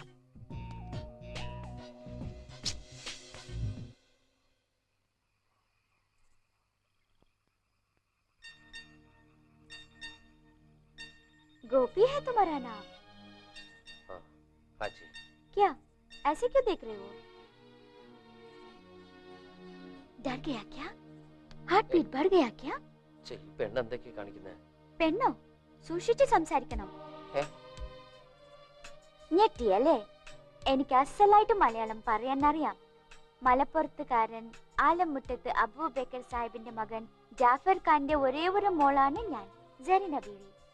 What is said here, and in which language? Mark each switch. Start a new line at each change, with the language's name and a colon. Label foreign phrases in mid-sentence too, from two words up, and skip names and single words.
Hindi: गोपी है तुम्हारा नाम? हाँ जी. क्या ऐसे क्यों देख रहे हो? डर गया क्या?
English: heart beat
Hindi: बढ़ गया क्या?
Malayalam: പെണ്ണെന്തൊക്കെയാ കാണിക്കുന്നത്? പെണ്ണോ? സൂക്ഷിച്ച് സംസാരിക്കണം. ഞെട്ടിയല്ലേ? എനിക്ക് അസലായിട്ട് മലയാളം പറയാൻ അറിയാം. മലപ്പുറത്തുകാരൻ ആലമുട്ടത്ത് അബൂബക്കർ സാഹിബിന്റെ മകൻ ജാഫർ ഖാന്റെ ഒരേ ഒരു മോളാണ് ഞാൻ, ജരീന ബീവി.